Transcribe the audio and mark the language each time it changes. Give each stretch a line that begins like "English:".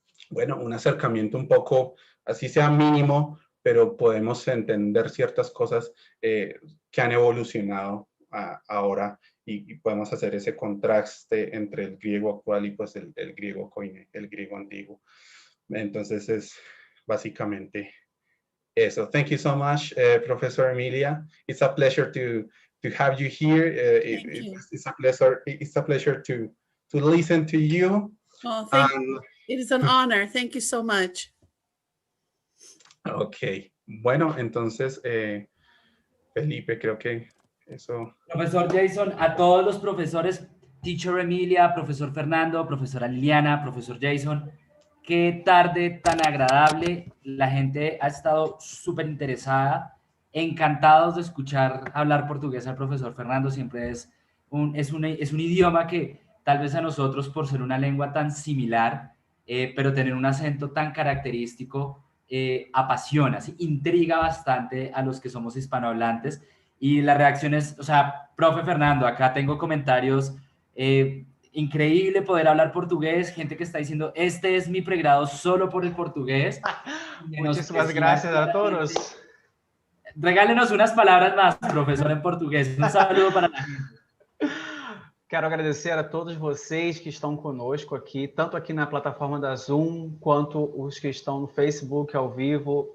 Spanish: bueno, un acercamiento un poco, así sea mínimo, pero podemos entender ciertas cosas que han evolucionado ahora y podemos hacer ese contraste entre el griego actual y pues el griego koine, el griego antiguo. Entonces es básicamente eso.
English: Thank you so much, Professor Emilia. It's a pleasure to have you here. It's a pleasure to listen to you. Oh, thank you. It is an honor. Thank you so much.
Spanish: Ok, bueno, entonces, Felipe, creo que eso... Profesor Jason, a todos los profesores, Teacher Emilia, Profesor Fernando, Profesora Liliana, Profesor Jason, qué tarde tan agradable. La gente ha estado súper interesada, encantados de escuchar hablar portugués al profesor Fernando. Siempre es un idioma que tal vez a nosotros, por ser una lengua tan similar, pero tener un acento tan característico, apasiona, ¿sí? Intriga bastante a los que somos hispanohablantes. Y la reacción es, o sea, profe Fernando, acá tengo comentarios, increíble poder hablar portugués, gente que está diciendo, este es mi pregrado solo por el portugués. Muchísimas gracias a todos. Regálenos unas palabras más, profesor, en portugués. Un saludo para la gente.
Portuguese: Quero agradecer a todos vocês que estão conosco aqui, tanto aqui na plataforma da Zoom, quanto os que estão no Facebook ao vivo.